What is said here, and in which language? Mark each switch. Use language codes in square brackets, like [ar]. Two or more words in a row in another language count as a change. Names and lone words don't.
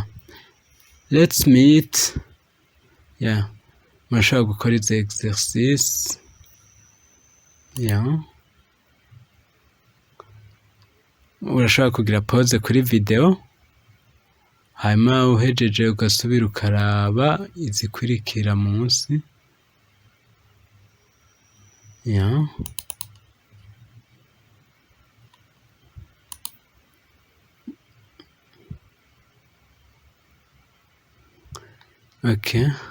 [en] Let's meet. Yeah. [rn] Murashobora gukora izi exercice. [en] Yeah. [rn] Urashobora kugira pause kuri video, hanyuma uhejeje ugasubira ukaraba izikurikira munsi. [en] Yeah. Okay.